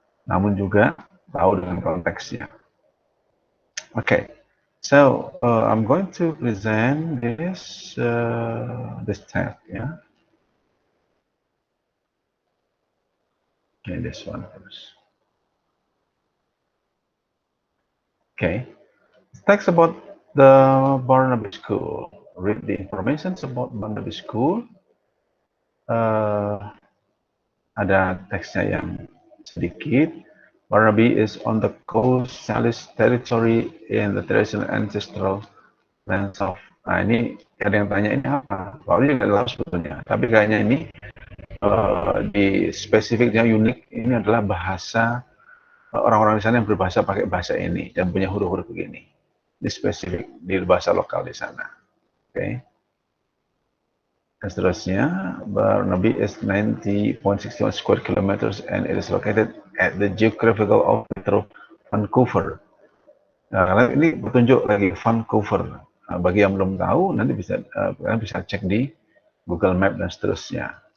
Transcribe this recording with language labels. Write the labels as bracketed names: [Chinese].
[Indonesian] Namun juga tahu dengan konteksnya. [English] Okay, so I'm going to present this tab, yeah. Okay, this one first. Okay, text about the Barnabas School. Read the information about Barnabas School. [Indonesian] Ada teksnya yang sedikit. [English] Barnaby is on the coast Salis territory in the traditional ancestral lands of. [Indonesian] Nah, ini ada yang tanya ini apa? Soalnya nggak tahu sebetulnya. Tapi kayaknya ini di spesifiknya unik. Ini adalah bahasa orang-orang di sana yang berbahasa pakai bahasa ini dan punya huruf-huruf begini. Di spesifik di bahasa lokal di sana. Oke. Okay. Dan seterusnya, [English] Barnaby is 90.61 square kilometers and it is located at the geographical office of Vancouver. [Indonesian] Nah, karena ini petunjuk lagi Vancouver. Nah, bagi yang belum tahu, nanti kalian bisa cek di Google Map dan seterusnya.